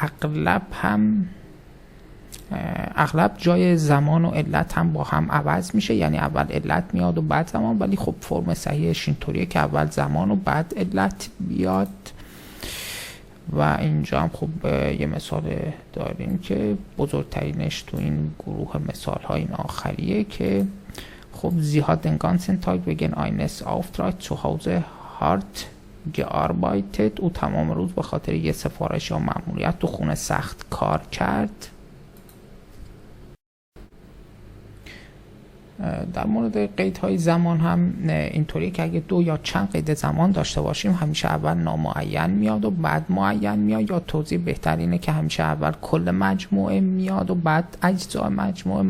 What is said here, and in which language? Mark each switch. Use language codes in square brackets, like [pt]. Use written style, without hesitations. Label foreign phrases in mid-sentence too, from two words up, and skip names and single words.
[fa] اغلب جای زمان و علت هم با هم عوض میشه، یعنی اول علت میاد و بعد زمان، ولی خب فرم صحیحش اینطوریه که اول زمان و بعد علت بیاد. و اینجا هم خب یه مثال داریم که بزرگترینش تو این گروه مثال ها این آخریه که خب [de] Sie hat den ganzen Tag wegen eines Auftrags zu Hause hart gearbeitet. [fa] او تمام روز به خاطر یه سفارش یا مأموریت تو خونه سخت کار کرد. در مورد قیدهای زمان هم اینطوریه که اگه 2 یا چند قید زمان داشته باشیم همیشه اول نامعین میاد و بعد معین میاد، یا توضیح بهتر اینه که همیشه اول کل مجموعه میاد و بعد اجزای مجموعه.